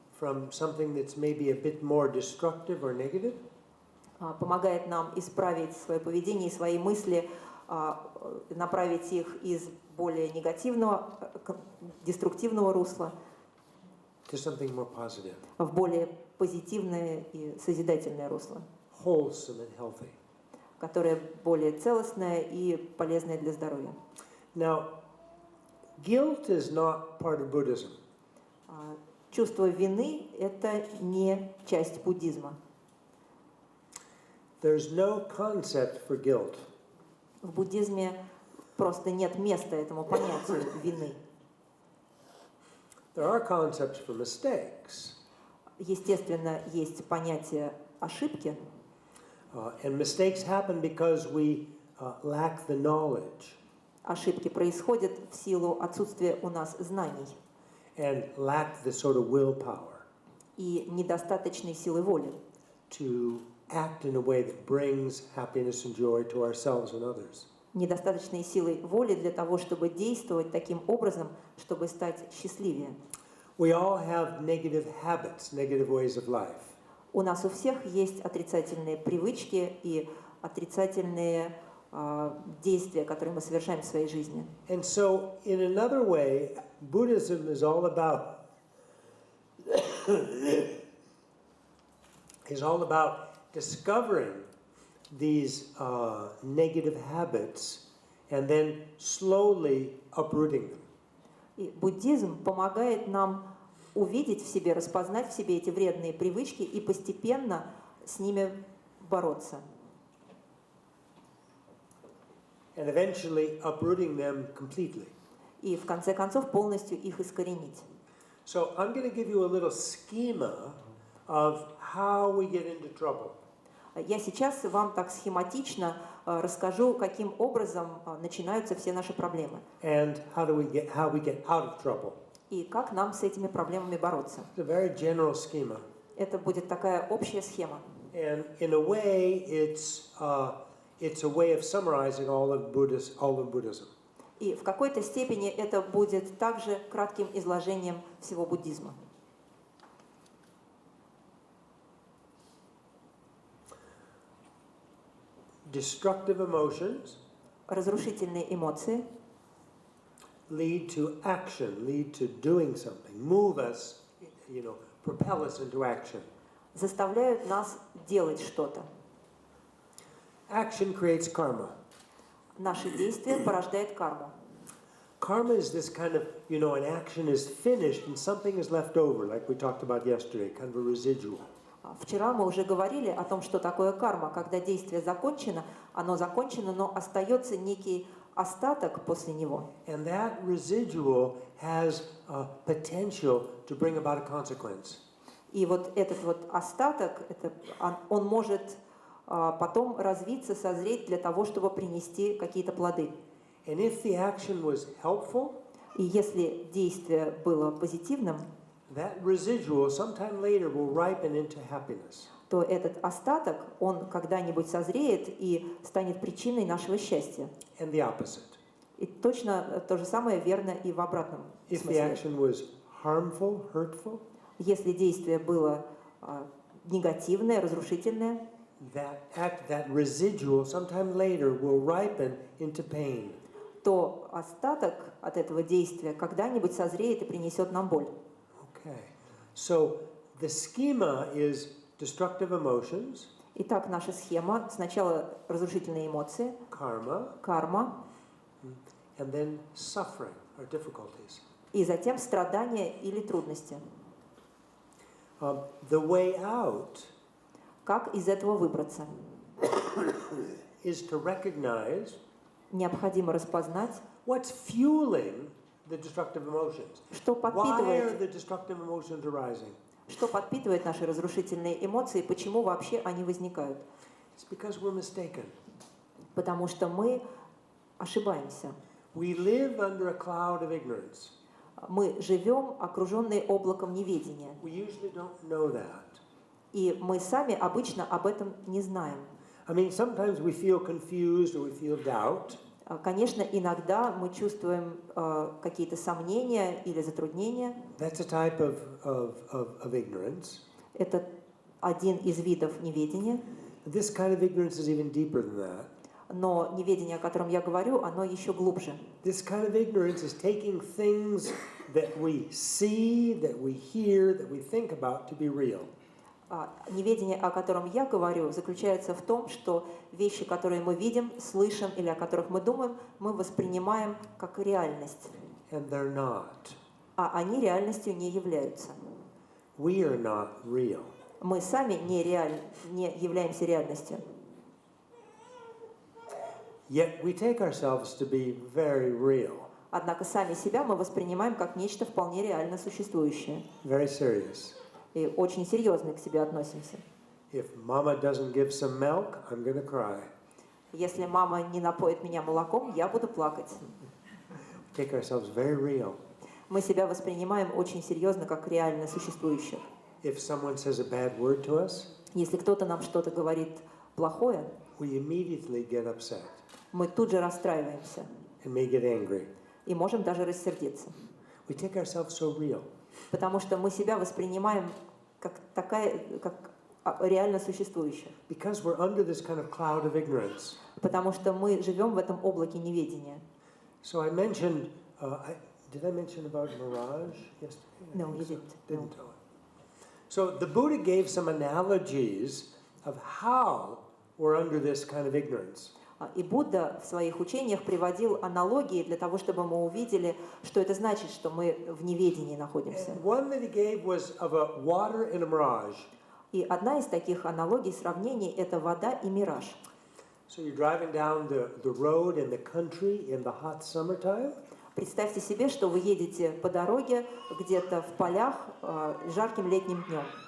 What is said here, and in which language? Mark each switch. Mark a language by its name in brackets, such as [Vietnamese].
[English] From something that's maybe a bit more destructive or negative, [Russian] помогает нам исправить свое поведение и свои мысли, направить их из более негативного, деструктивного русла [English] to something more positive, [Russian] в более позитивное и созидательное русло, [English] wholesome and healthy. [Russian] которое более целостное и полезное для здоровья. [English] Now, guilt is not part of Buddhism. [Russian] Чувство вины – это не часть буддизма. [English] There's no concept for guilt. [Russian] В буддизме просто нет места этому понятию вины. [English] There are concepts for mistakes. [Russian] Естественно, есть понятие ошибки. [English] And mistakes happen because we lack the knowledge. [Russian] Ошибки происходят в силу отсутствия у нас знаний. [English] And lack the sort of willpower. [Russian] И недостаточной силы воли. [English] To act in a way that brings happiness and joy to ourselves and others. [Russian] Недостаточной силы воли для того, чтобы действовать таким образом, чтобы стать счастливее. [English] We all have negative habits, negative ways of life. [Russian] У нас у всех есть отрицательные привычки и отрицательные действия, которые мы совершаем в своей жизни. [English] And so, in another way, Buddhism is all about discovering these negative habits and then slowly uprooting them. [Russian] И буддизм помогает нам увидеть в себе, распознать в себе эти вредные привычки и постепенно с ними бороться. [English] And eventually uprooting them completely. [Russian] И в конце концов полностью их искоренить. [English] So I'm going to give you a little schema of how we get into trouble. [Russian] Я сейчас вам так схематично расскажу, каким образом начинаются все наши проблемы. [English] And how we get out of trouble. [Russian] И как нам с этими проблемами бороться. [English] It's a very general schema. [Russian] Это будет такая общая схема. [English] And in a way, it's a way of summarizing all of Buddhism. [Russian] И в какой-то степени это будет также кратким изложением всего буддизма. [English] Destructive emotions [Russian] разрушительные эмоции [English] lead to action, lead to doing something, move us, propel us into action. [Russian] заставляют нас делать что-то. [English] Action creates karma. [Russian] Наши действия порождают карму. [English] Karma is this kind of, an action is finished and something is left over, like we talked about yesterday, kind of a residual. [Russian] Вчера мы уже говорили о том, что такое карма. Когда действие закончено, оно закончено, но остается некий остаток после него. [English] And that residual has potential to bring about a consequence. [Russian] И вот этот вот остаток, он может потом развиться, созреть для того, чтобы принести какие-то плоды. [English] And if the action was helpful, [Russian] и если действие было позитивным, [English] that residual sometime later will ripen into happiness. [Russian] то этот остаток, он когда-нибудь созреет и станет причиной нашего счастья. [English] And the opposite. [Russian] И точно то же самое верно и в обратном [English] If the [Russian] смысле. [English] action was harmful, hurtful, [Russian] Если действие было негативное, разрушительное, [English] that residual sometime later will ripen into pain. [Russian] То остаток от этого действия когда-нибудь созреет и принесет нам боль. [English] Okay. So the schema is destructive emotions. [Russian] Итак, наша схема. Сначала разрушительные эмоции, карма, [English] and then suffering or difficulties. [Russian] И затем страдания или трудности. [English] The way out [Russian] Как из этого выбраться? [English] is to recognize [Russian] Необходимо распознать, [English] what's fueling the destructive emotions. [Russian] что [English] Why are [Russian] подпитывает, [English] the destructive emotions arising? [Russian] что подпитывает наши разрушительные эмоции, почему вообще они возникают. [English] It's because we're mistaken. [Russian] Потому что мы ошибаемся. [English] We live under a cloud of ignorance. [Russian] Мы живем, окруженные облаком неведения. [English] We usually don't know that. [Russian] И мы сами обычно об этом не знаем. [English] I mean, sometimes we feel confused or we feel doubt. [Russian] Конечно, иногда мы чувствуем какие-то сомнения или затруднения. [English] That's a type of ignorance. [Russian] Это один из видов неведения. [English] This kind of ignorance is even deeper than that. [Russian] Но неведение, о котором я говорю, оно еще глубже. [English] This kind of ignorance is taking things that we see, that we hear, that we think about to be real. [Russian] Неведение, о котором я говорю, заключается в том, что вещи, которые мы видим, слышим или о которых мы думаем, мы воспринимаем как реальность. [English] And they're not. [Russian] А они реальностью не являются. [English] We are not real. [Russian] Мы сами не являемся реальностью. [English] Yet we take ourselves to be very real. [Russian] Однако сами себя мы воспринимаем как нечто вполне реально существующее. [English] Very serious. [Russian] И очень серьезно к себе относимся. [English] If mama doesn't give some milk, I'm going to cry. [Russian] Если мама не напоит меня молоком, я буду плакать. [English] We take ourselves very real. [Russian] Мы себя воспринимаем очень серьезно как реально существующих. [English] If someone says a bad word to us, [Russian] Если кто-то нам что-то говорит плохое, [English] we immediately get upset [Russian] мы тут же расстраиваемся [English] and may get angry. [Russian] и можем даже рассердиться. [English] We take ourselves so real. [Russian] Потому что мы себя воспринимаем как реально существующих. [English] Because we're under this kind of cloud of ignorance. [Russian] Потому что мы живем в этом облаке неведения. [English] So I mentioned, did I mention about mirage yesterday? No, you didn't. Didn't. So the Buddha gave some analogies of how we're under this kind of ignorance. [Russian] И Будда в своих учениях приводил аналогии для того, чтобы мы увидели, что это значит, что мы в неведении находимся. [English] One that he gave was of a water in a mirage. [Russian] И одна из таких аналогий, сравнений, это вода и мираж. [English] So you're driving down the road in the country in the hot summertime. [Russian] Представьте себе, что вы едете по дороге где-то в полях жарким летним днем.